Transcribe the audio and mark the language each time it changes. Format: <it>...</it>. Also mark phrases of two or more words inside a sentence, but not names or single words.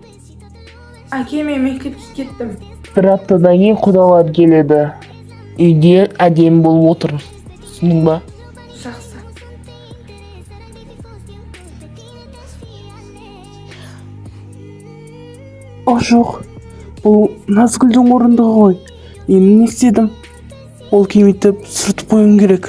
<kk>Әке, мен мектепке кеттім.</kk> <uz>Bir haftadan keyin qudalar keladi.</uz> <kk>Uyga әдемі болып отыр. Түсіндің ба? Жақсы. Жоқ. Бұл Назгүлдің орындығы ғой. Мен не істедім? Ол кемітіп сүртіп қоюым керек.</kk>